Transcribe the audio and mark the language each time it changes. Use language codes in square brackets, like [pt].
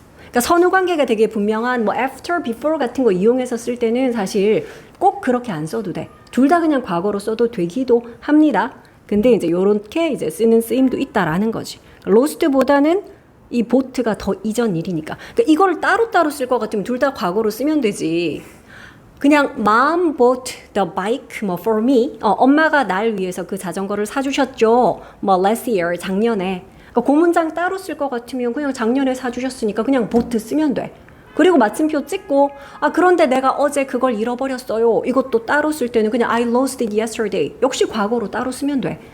[ko] 그러니까 선후 관계가 되게 분명한 뭐 after, before 같은 거 이용해서 쓸 때는 사실 꼭 그렇게 안 써도 돼. 둘 다 그냥 과거로 써도 되기도 합니다. 근데 이제 요렇게 이제 쓰는 쓰임도 있다라는 거지. 로스트보다는 이 보트가 더 이전 일이니까. 그러니까 이걸 따로따로 쓸 것 같으면 둘 다 과거로 쓰면 되지. 그냥 [en] mom bought the bike [ko] 뭐 [en] for me. [ko] 엄마가 날 위해서 그 자전거를 사주셨죠. 뭐 [en] last year [ko] 작년에. 그러니까 그 문장 따로 쓸 것 같으면 그냥 작년에 사주셨으니까 그냥 보트 쓰면 돼. 그리고 마침표 찍고 그런데 내가 어제 그걸 잃어버렸어요. 이것도 따로 쓸 때는 그냥 [en] I lost it yesterday. [ko] 역시 과거로 따로 쓰면 돼.